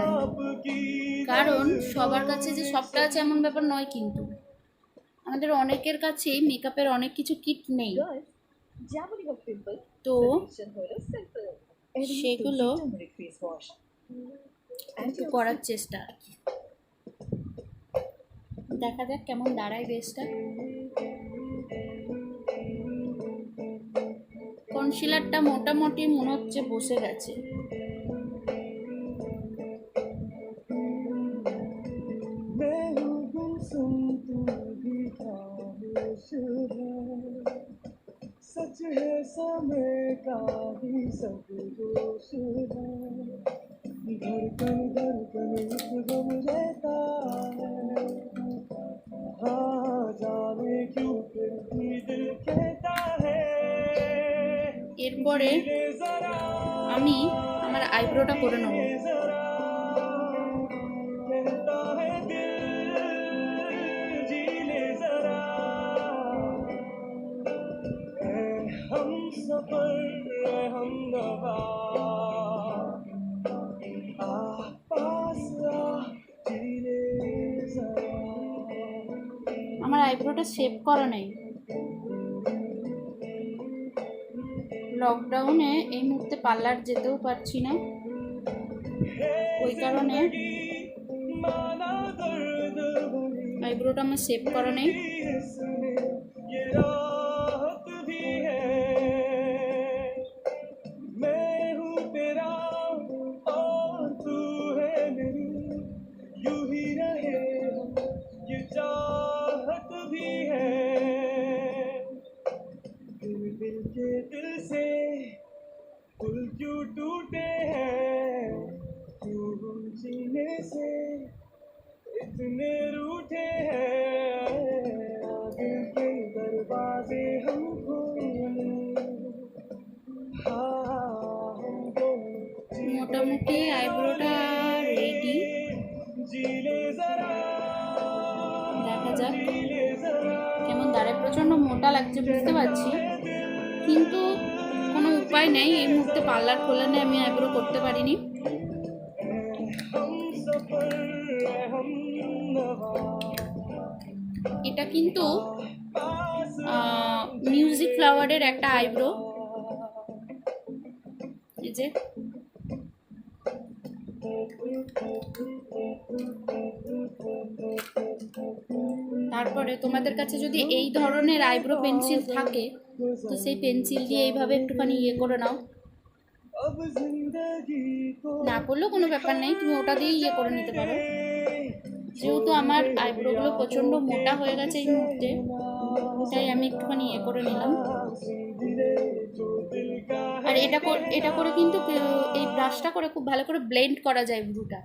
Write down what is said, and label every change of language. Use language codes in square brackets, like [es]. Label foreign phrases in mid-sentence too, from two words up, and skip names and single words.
[bn] কারণ সবার কাছে যে সবটা আছে এমন ব্যাপার নয়, কিন্তু আমাদের অনেকের কাছেই মেকআপের অনেক কিছু কিট নেই, তো সেগুলো করার চেষ্টা আর কি। দেখা যাক কেমন দাঁড়ায় বেসটা। কনসিলারটা মোটামুটি মনে হচ্ছে বসে গেছে। [hi] सच है समय का ही सब दोष है धड़कन धड़कन गम रहता है हाँ जाने क्यों फिर भी दिल कहता है [bn] এরপরে আমি আমার আইব্রোটা করে নেব। [hi] कहता है दिल जी ले जरा हम सफर हम नवा पास जी ले जरा [bn] আমার আইব্রোটা শেভ করা নেই। লকডাউনে এই মুহূর্তে পার্লার যেতেও পারছি না, ওই কারণে আইব্রোটা আমার শেভ করা নেই। [hi] ये राहत भी है मैं हूँ तेरा और तू है मेरी यूं ही रहे हम ये चाहत भी है दिल दिल के दिल से दिल क्यों टूटे हैं क्यों हम जीने से इतने रूठे हैं दिल के दरवाजे हम खोले हमको [bn] মোটামুটি আইব্রোটা রেডি, [hi] जीले जरा [bn] দেখা যাক [hi] जीले जरा [bn] কেমন দাঁড়ায়। প্রচণ্ড মোটা লাগছে বুঝতে পারছি, কিন্তু কোনো উপায় নেই, এই মুহূর্তে পার্লার খোলা নেই, আমি আইব্রো করতে পারিনি। [hi] हम सफर हम नवा [bn] এটা কিন্তু মিউজিক ফ্লাওয়ারের একটা আইব্রো, এই যে তারপরে তোমাদের কাছে যদি এই ধরনের [en] eyebrow pencil [bn] থাকে তো সেই পেন্সিল দিয়ে এইভাবে একটুখানি ইয়ে করে নাও, [hi] अब जिंदगी को [bn] না করলেও কোনো ব্যাপার নেই, তুমি ওটা দিয়ে ইয়ে করে নিতে পারো। যেহেতু আমার আইব্রোগুলো প্রচণ্ড মোটা হয়ে গেছে এই মুহূর্তে, তাই আমি একটুখানি ইয়ে করে নিলাম। আর এটা করে কিন্তু এই ব্রাশটা করে খুব ভালো করে ব্লেন্ড করা যায় ব্রুটা।